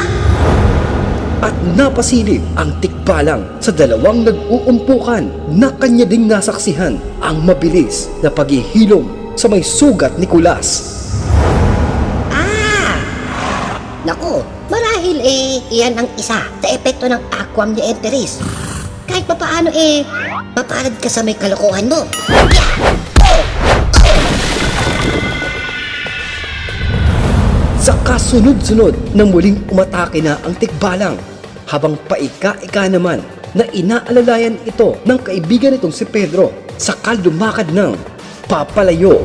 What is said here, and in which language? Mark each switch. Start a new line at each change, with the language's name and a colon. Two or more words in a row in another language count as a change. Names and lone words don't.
Filipino: At napasilip ang tikbalang sa dalawang nag-uumpukan na kanya ding nasaksihan ang mabilis na paghihilom sa may sugat ni Kulas. Naku, marahil iyan ang isa sa epekto ng
Latin: aquam de enteris.
Filipino: Kahit papaano mapalad ka sa may kalokohan mo. Sa kasunod-sunod na muling umatake na ang tikbalang, habang paika-ika naman na inaalalayan ito ng kaibigan nitong si Pedro, saka lumakad ng papalayo.